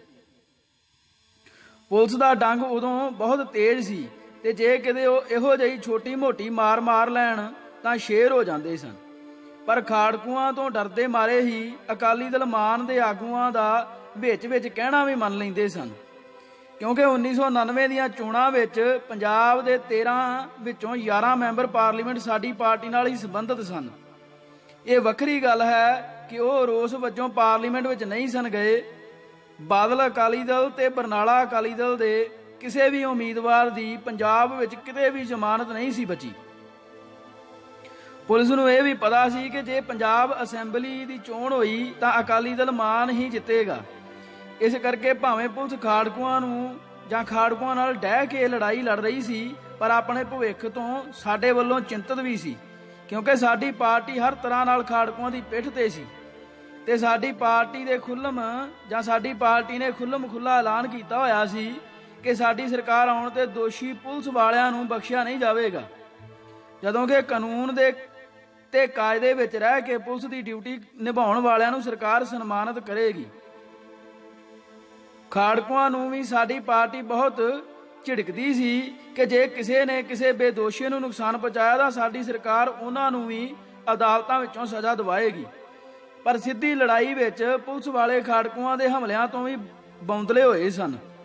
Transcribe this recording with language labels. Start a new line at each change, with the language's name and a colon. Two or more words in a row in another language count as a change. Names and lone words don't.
Punjabi: ਪੁਲਿਸ ਦਾ ਡੰਗ ਉਦੋਂ ਬਹੁਤ ਤੇਜ਼ ਸੀ ਤੇ ਜੇ ਕਿਤੇ ਇਹੋ ਜਿਹੀ ਛੋਟੀ ਮੋਟੀ ਮਾਰ ਲੈਣ ਤਾਂ ਸ਼ੇਰ ਹੋ ਜਾਂਦੇ ਸਨ। ਪਰ ਖਾੜਕੂਆਂ ਤੋਂ ਡਰਦੇ ਮਾਰੇ ਹੀ ਅਕਾਲੀ ਦਲ ਮਾਨ ਦੇ ਆਗੂਆਂ ਦਾ ਵਿਚ ਕਹਿਣਾ ਭੀ ਮੰਨ ਲੈਂਦੇ ਸਨ ਕਿਉਂਕਿ 1999 ਦੀਆਂ ਚੋਣਾਂ ਵਿੱਚ ਪੰਜਾਬ ਦੇ 13 ਵਿੱਚੋਂ 11 ਮੈਂਬਰ ਪਾਰਲੀਮੈਂਟ ਸਾਡੀ ਪਾਰਟੀ ਨਾਲ ਹੀ ਸੰਬੰਧਿਤ ਸਨ। ਇਹ ਵੱਖਰੀ ਗੱਲ ਹੈ ਕਿ ਉਹ ਰੋਸ ਵਜੋਂ ਪਾਰਲੀਮੈਂਟ ਵਿੱਚ ਨਹੀਂ ਸਨ ਗਏ। ਬਾਦਲ ਅਕਾਲੀ ਦਲ ਤੇ ਬਰਨਾਲਾ ਅਕਾਲੀ ਦਲ ਦੇ ਕਿਸੇ ਵੀ ਉਮੀਦਵਾਰ ਦੀ ਪੰਜਾਬ ਵਿੱਚ ਕਿਤੇ ਵੀ ਜ਼ਮਾਨਤ ਨਹੀਂ ਸੀ ਬਚੀ। ਪੁਲਿਸ ਨੂੰ ਇਹ ਵੀ ਪਤਾ ਸੀ ਕਿ ਜੇ ਪੰਜਾਬ ਅਸੈਂਬਲੀ ਦੀ ਚੋਣ ਹੋਈ ਤਾਂ ਅਕਾਲੀ ਦਲ ਮਾਨ ਹੀ ਜਿੱਤੇਗਾ। ਇਸ ਕਰਕੇ ਭਾਵੇਂ ਪੁਲਿਸ ਖਾੜਕੂਆਂ ਨੂੰ ਜਾਂ ਖਾੜਕੂਆਂ ਨਾਲ ਡਹਿ ਕੇ ਲੜਾਈ ਲੜ ਰਹੀ ਸੀ ਪਰ ਆਪਣੇ ਭਵਿੱਖ ਤੋਂ ਸਾਡੇ ਵੱਲੋਂ ਚਿੰਤਿਤ ਭੀ ਸੀ ਕਿਉਂਕਿ ਸਾਡੀ ਪਾਰਟੀ ਹਰ ਤਰ੍ਹਾਂ ਨਾਲ ਖਾੜਕੂਆਂ ਦੀ ਪਿੱਠ ਤੇ ਸੀ ਤੇ ਸਾਡੀ ਪਾਰਟੀ ਦੇ ਖੁੱਲ੍ਹਮ ਜਾਂ ਸਾਡੀ ਪਾਰਟੀ ਨੇ ਖੁੱਲ੍ਹਮ ਖੁੱਲ੍ਹਾ ਐਲਾਨ ਕੀਤਾ ਹੋਇਆ ਸੀ ਕਿ ਸਾਡੀ ਸਰਕਾਰ ਆਉਣ ਤੇ ਦੋਸ਼ੀ ਪੁਲਿਸ ਵਾਲਿਆਂ ਨੂੰ ਬਖ਼ਸ਼ਿਆ ਨਹੀਂ ਜਾਵੇਗਾ ਜਦੋਂ ਕਿ ਕਾਨੂੰਨ ਦੇ ਤੇ ਕਾਇਦੇ ਵਿਚ ਰਹਿ ਕੇ ਪੁਲਿਸ ਦੀ ਡਿਊਟੀ ਨਿਭਾਉਣ ਵਾਲਿਆਂ ਨੂੰ ਸਰਕਾਰ ਸਨਮਾਨਿਤ ਕਰੇਗੀ। ਖਾੜਕੂਆਂ ਨੂੰ ਵੀ ਸਾਡੀ ਪਾਰਟੀ ਬਹੁਤ ਝਿੜਕਦੀ ਸੀ ਕਿ ਜੇ ਕਿਸੇ ਨੇ ਕਿਸੇ ਬੇਦੋਸ਼ੀ ਨੂੰ ਨੁਕਸਾਨ ਪਹੁੰਚਾਇਆ ਤਾਂ ਸਾਡੀ ਸਰਕਾਰ ਉਹਨਾਂ ਨੂੰ ਵੀ ਅਦਾਲਤਾਂ ਵਿੱਚੋਂ ਸਜ਼ਾ ਦਿਵਾਏਗੀ। ਪਰ ਸਿੱਧੀ ਲੜਾਈ ਵਿੱਚ ਪੁਲਿਸ ਵਾਲੇ ਖਾੜਕੂਆਂ ਦੇ ਹਮਲਿਆਂ ਤੋਂ ਵੀ ਬੌਂਦਲੇ ਹੋਏ ਸਨ।